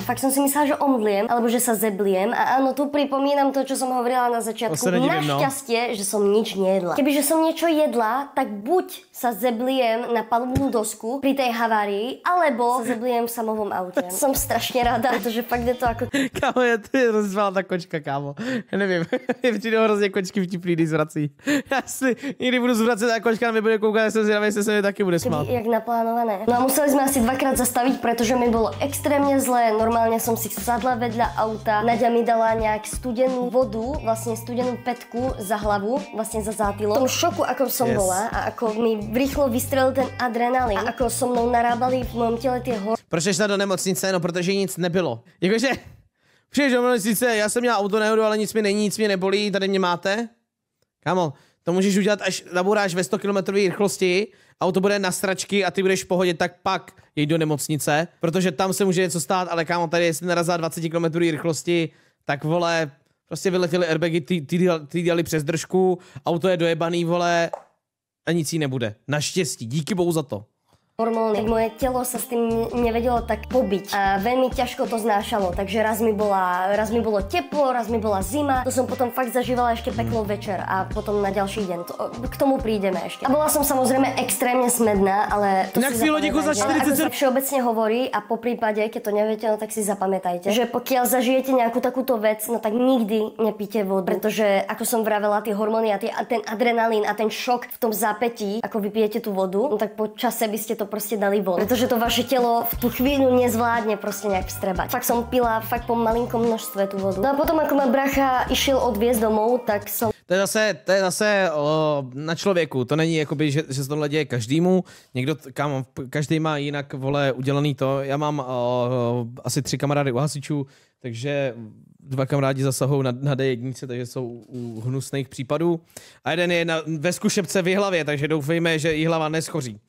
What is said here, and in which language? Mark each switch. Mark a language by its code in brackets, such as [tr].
[sk] Fakt som si myslela, že omdliem, alebo že sa zebliem. A áno, tu pripomínam to, čo som hovorila na začiatku. Našťastie, že som nič nejedla. Kebyže som niečo jedla, tak buď sa zebliem na palubnú dosku pri tej havárii, alebo sa zebliem v samovom aute. Som strašne rada, pretože fakt je to ako... [cs] Kámo, ja tu je rozvala ta kočka, kámo. Já nevím, je přijde hrozně kočky vtipný, když zvrací. Já si někdy budu zvracet a kočka na mě bude koukat, jsem zvědavý, jestli se mi taky bude smát. [sk] Jak naplánované. No a museli sme asi dvakrát zastaviť, pretože mi bolo extrémne zle. Normálne som si sadla vedľa auta. Naďa mi dala nejak studenú vodu, vlastne studenú pätku za hlavu, vlastne za zátilok. V tom šoku, ako som bola a ako mi rýchlo vystrelil ten adrenalin a ako so mnou narábali v mojom tele tie hormóny. [cs] Proč jsi do nemocnice? No, protože nic nebylo. Jakože, přijdeš do nemocnice, já jsem měl auto nehodu, ale nic mi není, nic mě nebolí, tady mě máte. Kámo, to můžeš udělat, až nabouráš ve 100 km rychlosti, auto bude na stračky a ty budeš v pohodě, tak pak jeď do nemocnice, protože tam se může něco stát, ale kámo, tady jestli narazá 20 km rychlosti, tak vole, prostě vyletěly airbagy, ty dělali přes držku, auto je dojebaný, vole, a nic jí nebude. Naštěstí, díky bohu za to. [sk] Hormóny. Moje telo sa s tým nevedelo tak pobiť a veľmi ťažko to znášalo, takže raz mi bolo teplo, raz mi bola zima, to som potom fakt zažívala ešte peklo večer a potom na ďalší deň, k tomu prídeme ešte. A bola som samozrejme extrémne smedná, ale to si zapamätajte, ako sa všeobecne hovorí a po prípade, keď to neviete, no tak si zapamätajte, že pokiaľ zažijete nejakú takúto vec, no tak nikdy nepíte vodu, pretože ako som vravela, tie hormóny a ten adrenalín a ten šok v tom zápätí, ako vypijete tú vodu, no tak po čase by ste to proste dali von. Pretože to vaše telo v tú chvíľu nezvládne proste nejak vstrebať. Fakt som pila fakt po malinkom množstve tú vodu. No a potom ako ma bracha išiel odviezť domov, tak som... [cs] To je zase na člověku. To není jakoby, že se tohle děje každému. Někdo, kámo, každý má jinak, vole, udělaný to. Já mám asi 3 kamarády u hasičů, takže 2 kamarádi zasahují na D1, takže jsou u hnusných případů. A jeden je ve zkušebce v Jihlavě, takže doufejme, že Jihlava neschoří.